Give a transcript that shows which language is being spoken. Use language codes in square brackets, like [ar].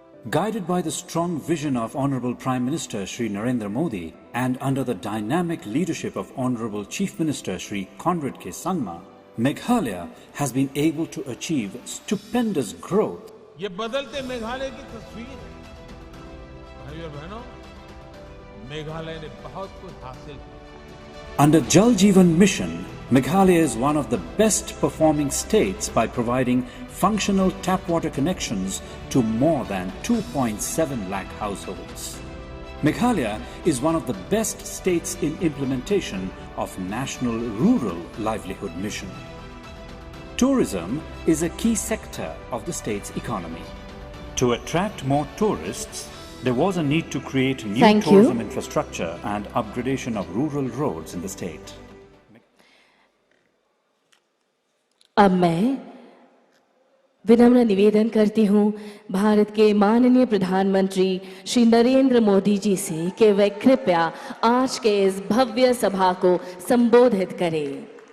[en] Guided by the strong vision of Honorable Prime Minister Shri Narendra Modi and under the dynamic leadership of Honorable Chief Minister Shri Conrad K. Sangma, Meghalaya has been able to achieve stupendous growth. [hi] ये बदलते मेघालय की तस्वीर है। भाइयों और बहनों, मेघालय ने बहुत कुछ हासिल किया। [en] Under Jal Jeevan Mission, Meghalaya is one of the best performing states by providing functional tap water connections to more than 2.7 lakh households. Meghalaya is one of the best states in implementation of National Rural Livelihood Mission. Tourism is a key sector of the state's economy. To attract more tourists, there was a need to create new tourism infrastructure and upgradation of rural roads in the state. [hi] अब मैं विनम्र निवेदन करती हूँ भारत के माननीय प्रधानमंत्री श्री नरेंद्र मोदी जी से कि वे कृपया आज के इस भव्य सभा को संबोधित करें।